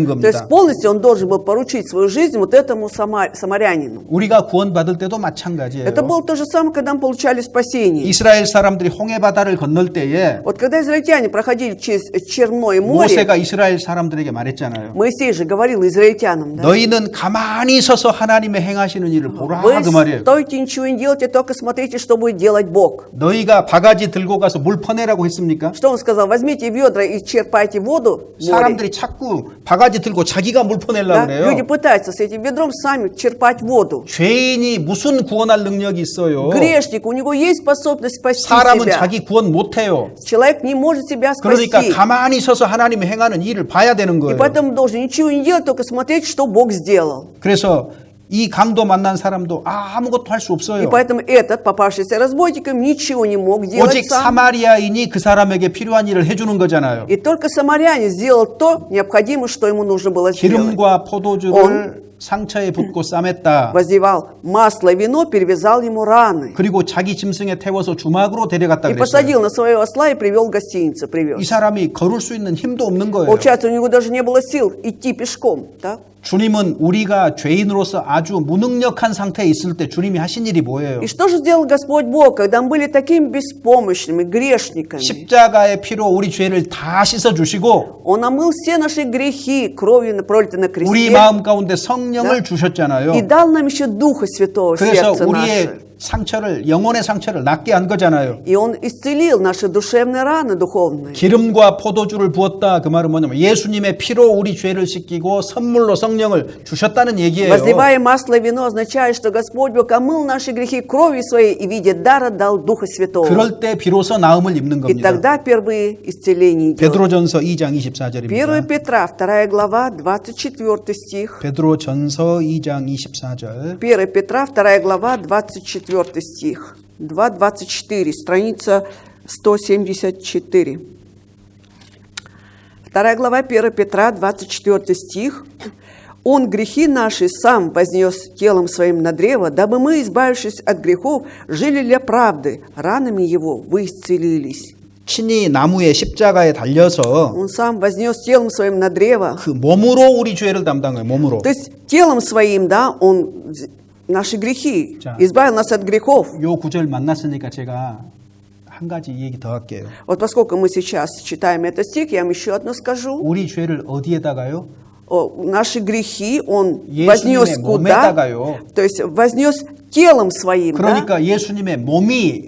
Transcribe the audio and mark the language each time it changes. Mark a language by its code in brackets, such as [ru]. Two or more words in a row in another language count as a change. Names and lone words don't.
[ru] То [ko] 겁니다. [ru] есть полностью он должен был поручить свою жизнь вот этому самарянину. [ko] 우리가 구원받을 때도 마찬가지예요. [ru] Это было то же самое, когда мы получали спасение. [ko] 이스라엘 사람들이 홍해바다를 건널 때에 [ru] Вот когда израильтяне проходили через Черное море, [ko] 모세가 이스라엘 사람들에게 말했잖아요. [ru] Моисей же говорил израильтянам, да? [ko] 너희는 가만히 서서 하나님의 행하시는 일을 보라 [ru] Вы [ko] 그 말이에요. [ru] стойте, ничего не делайте, только смотрите, что будет делать Бог. [ko] 너희가 바가지 들고 가서 물 퍼내라고 했습니까? [ru] Что он сказал? Возьмите ведра и черпайте воду в море. [ko] 사람들이 자꾸 바가지 들고 자기가 물 퍼내려고 [ru] Да? Люди [ko] 그래요. [ru] пытаются с этим ведром сами черпать воду. [ko] 죄인이 무슨 구원할 능력이 있어요? [ru] Грешник, у него есть способность спасти [ko] 사람은 [ru] себя. [ko] 자기 구원 못해요. [ru] Человек не может себя [ko] 그러니까 [ru] спасти. [ko] 가만히 서서 하나님이 행하는 일을 봐야 되는 [ru] И [ko] 거예요. [ru] поэтому должен ничего не делать, только смотреть, что Бог сделал. [ko] 그래서 이 강도 만난 사람도 아무것도 할 수 [ru] И [ko] 없어요. [ru] поэтому этот, попавшийся разбойником, ничего не мог делать [ko] 오직 [ru] сам. [ko] 사마리아인이 그 사람에게 필요한 일을 해주는 거잖아요. [ru] И только самарянин сделал то необходимое, что ему нужно было сделать. [ko] 기름과 포도주를 상처에 붓고 싸맸다. [ru] Возливал масло и вино, перевязал ему раны. [ko] 그리고 자기 짐승에 태워서 주막으로 데려갔다 [ru] И [ko] 그랬어요. [ru] посадил на своего осла и привел в гостиницу, [ko] 이 [ru] привез. [ko] 사람이 걸을 수 있는 힘도 없는 거예요. [ru] Получается, у него даже не было сил идти пешком. Так? [ko] 주님은 우리가 죄인으로서 아주 무능력한 상태에 있을 때 주님이 하신 일이 뭐예요? [ru] И что же сделал Господь Бог, когда мы были такими беспомощными, грешниками? [ko] 십자가의 피로 우리 죄를 다 씻어주시고 [ru] Он омыл все наши грехи кровью, пролитой на [ko] 우리 [ru] кресте, [ko] 마음 가운데 성령을 주셨잖아요. [ru] и дал нам еще Духа Святого в [ko] 그래서 [ru] сердце [ko] 우리의 [ru] наше. [ko] 상처를 영혼의 상처를 낫게 한 거잖아요. [ru] И Он исцелил наши душевные раны духовные. [ko] 기름과 포도주를 부었다 그 말은 뭐냐면 예수님의 피로 우리 죄를 씻기고 선물로 성령을 주셨다는 얘기예요. [ru] Возливая масло и вино означает, что Господь Бог омыл наши грехи кровью Своей и в виде дара дал Духа Святого. [ko] 그럴 때 비로소 나음을 입는 [ru] И [ko] 겁니다. [ru] тогда впервые исцеление идет. [ko] 베드로전서 2장 1 24절입니다. [ru] Петра, 2 глава, 24 стих. [ko] 베드로전서 2장 24절. [ru] 1 Петра, 2 глава, 24 стих. 2.24, страница 174. 2 глава 1 Петра, 24 стих. «Он грехи наши сам вознес телом своим на древо, дабы мы, избавившись от грехов, жили для правды. Ранами его вы исцелились». [ko] 친히 나무에 십자가에 달려서 [ru] Он сам вознес телом своим на древо. [ko] 그 몸으로 우리 죄를 담당해요. 몸으로. [ru] То есть телом своим, да, он наши грехи, [ko] 자. [ru] избавил нас от грехов. [ko] 요 구절 만났으니까 제가 한 가지 얘기 더 할게요. [ru] Вот поскольку мы сейчас читаем этот стих, я вам еще одно скажу. [ko] 우리 죄를 어디에다가요? [ru] Наши грехи он [ko] 예수님의 [ru] вознес куда? [ko] 몸에다가요. [ru] То есть вознес телом своим, да? [ko] 그러니까 예수님의 몸이